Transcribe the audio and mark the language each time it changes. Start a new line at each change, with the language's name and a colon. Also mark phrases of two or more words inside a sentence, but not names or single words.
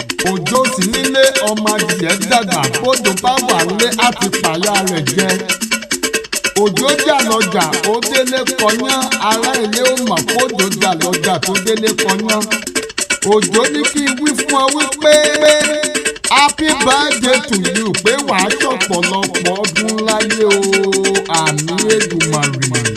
Yoruba: Òjó sì nílé ọmọ adìyẹ dàgbà, bójò bá wà nílé, á ti pàyà rẹ̀ jẹ. Òjó jà lọ́jà, ó délé kọyán, ará ilé ó mọ̀ kójó jà lọ́jà tó délé kọyán. Òjó ní kí n wí fún ọ wípé
English: happy birthday to you,
Yoruba: pé wàá ṣọ̀pọ̀lọpọ̀ ọdún láyé o, àmín Èdùmàrè.